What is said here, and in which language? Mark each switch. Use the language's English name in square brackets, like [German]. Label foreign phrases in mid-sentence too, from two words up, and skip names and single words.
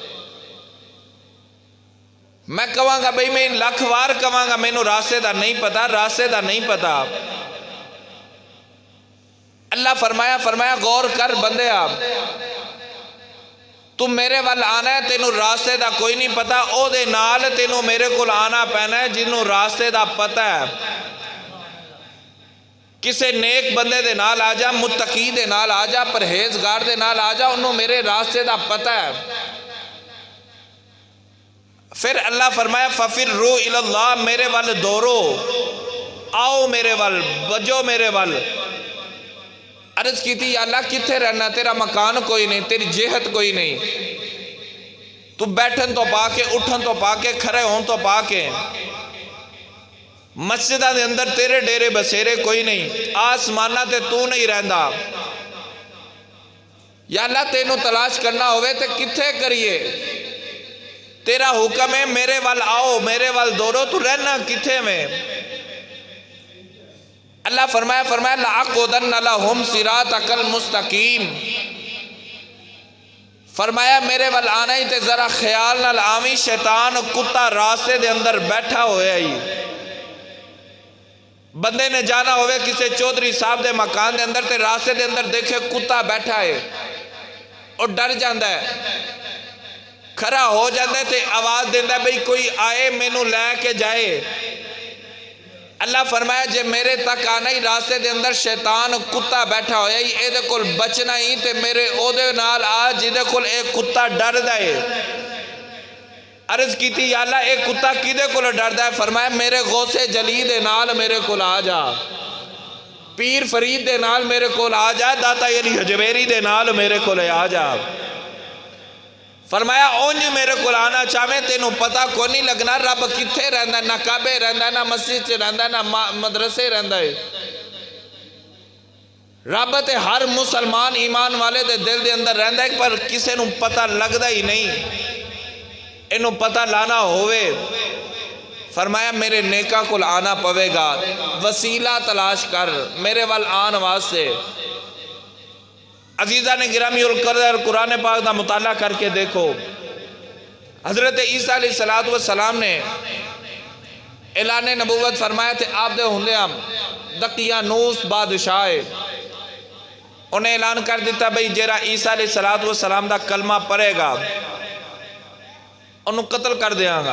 [Punjabi] میں کہاں گا بھئی میں لکھ وار کہاں گا میں نو راستے دا نہیں پتا، راستے دا نہیں پتا۔ اللہ فرمایا غور کر بندے آپ، تم میرے وال آنا ہے تینوں راستے دا کوئی نہیں پتا، او دے نال تینوں میرے کول آنا پینا ہے جنوں راستے دا پتا ہے۔ کسے نیک بندے دے نال آ جا، متقی دے نال آ جا، پرہیزگار دے نال آ جا، انہوں میرے راستے دا پتا ہے۔ پھر اللہ فرمایا [Arabic] فَفِرُّوا إِلَى اللَّهِ، [Punjabi] میرے وال دورو، آؤ میرے وال، بجو میرے وال۔ عرض کی تھی یا اللہ کتھے رہنا، تیرا مکان کوئی نہیں، تیری جہت کوئی نہیں، تو بیٹھن تو پا کے، اٹھن تو پا کے، کھڑے ہون تو پا کے، مسجدہ دے اندر تیرے ڈیرے بسیرے کوئی نہیں، آسمانہ تے تو نہیں رہندا۔ یا اللہ تینوں تلاش کرنا ہوئے تے کتھے کریے، تیرا حکم ہے میرے وال آؤ، میرے وال دورو، تو رہنا کتھے میں؟ اللہ فرمایا [Arabic] لَأَقْعُدَنَّ لَهُمْ صِرَاطَكَ الْمُسْتَقِيمَ۔ [Punjabi] فرمایا میرے وال آنا ہی تے ذرا خیال نہ آمی، شیطان کتا راستے دے اندر بیٹھا ہوئے ہی۔ بندے نے جانا ہوئے کسے چودھری صاحب دے مکان دے اندر تے راستے دے اندر دیکھے کتا بیٹھا ہے اور ڈر جاندہ ہے، کھڑا ہو جاندہ ہے تے آواز دیندہ ہے بھئی کوئی آئے مینوں لے کے جائے۔ اللہ فرمایا جے میرے تک آنا ہی راستے دے اندر شیطان کتا بیٹھا ہویا ہی، اے دے کول بچنا ہی تے میرے او دے نال آ جی دے کول ایک کتا ڈر دائے۔ عرض کی تھی یا اللہ ایک کتا کی دے کول ڈر دائے؟ فرمایا میرے غوث جلی دے نال میرے کول آ جا، پیر فرید دے نال میرے کول آ جا، داتا علی حجویری دے نال میرے کول آ جا۔ فرمایا اونج میرے کول آنا چاہویں تینوں پتہ کو نہیں لگنا رب کتھے رہندا ہے، نہ کعبے رہندا ہے، نہ مسجد سے رہندا ہے، نہ مدرسے رہندا ہے۔ رب تے ہر مسلمان ایمان والے دے دل دے اندر رہندا ہے، پر کسے نوں پتہ لگدا ہی نہیں، انہوں پتہ لانا ہوئے۔ فرمایا میرے نیکا کل آنا پوے گا، وسیلہ تلاش کر میرے وال آن واسطے۔ عزیزہ نے گرامی القدر قرآن پاک دا مطالعہ کر کے دیکھو، حضرت عیسیٰ علیہ السلام نے اعلان نبوت فرمایا تھے، آپ دے ہندے ہم دقیانوس بادشاہ انہیں اعلان کر دیتا بھئی جیرا عیسیٰ علیہ السلام دا کلمہ پڑھے گا انہوں قتل کر دیا گا۔